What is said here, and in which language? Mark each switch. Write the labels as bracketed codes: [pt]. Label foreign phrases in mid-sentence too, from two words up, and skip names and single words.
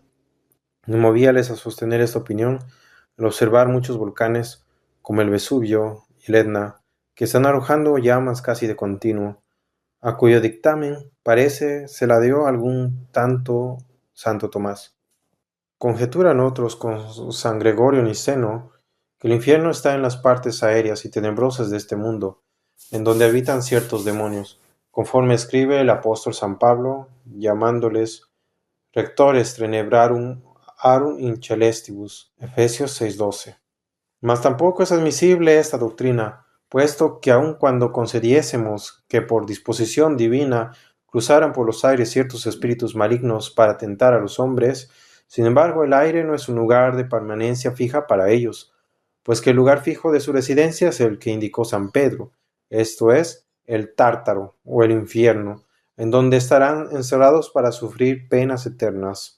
[es] Me movíales a sostener esta opinión al observar muchos volcanes, como el Vesubio y el Etna, que están arrojando llamas casi de continuo, a cuyo dictamen parece se la dio algún tanto Santo Tomás. Conjeturan otros con San Gregorio Niceno que el infierno está en las partes aéreas y tenebrosas de este mundo, en donde habitan ciertos demonios, conforme escribe el apóstol San Pablo, [la] llamándoles rectores tenebrarum arum in celestibus, [es] Efesios 6:12. Mas tampoco es admisible esta doctrina, puesto que aun cuando concediésemos que por disposición divina cruzaran por los aires ciertos espíritus malignos para tentar a los hombres, sin embargo el aire no es un lugar de permanencia fija para ellos, pues que el lugar fijo de su residencia es el que indicó San Pedro, esto es, el Tártaro o el infierno, en donde estarán encerrados para sufrir penas eternas.